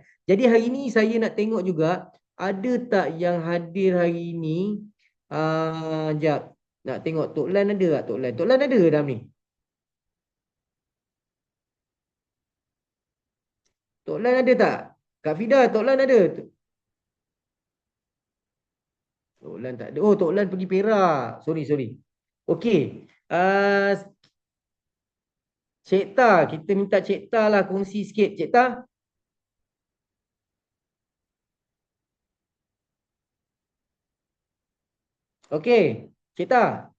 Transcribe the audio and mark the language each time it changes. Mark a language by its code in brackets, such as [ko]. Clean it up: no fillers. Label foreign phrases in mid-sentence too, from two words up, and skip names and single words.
[ms] Jadi hari ni saya nak tengok juga, ada tak yang hadir hari ni? Sekejap, nak tengok Tok Lan ada tak? Tok Lan ada dalam ni? Tok Lan ada tak? Kak Fida, Tok Lan ada? Tok Lan tak ada. Oh, Tok Lan pergi Perak. Sorry. Okey. Cik Ta, kita minta Cik Ta lah kongsi sikit. Cik Ta? Okey. Cik Ta?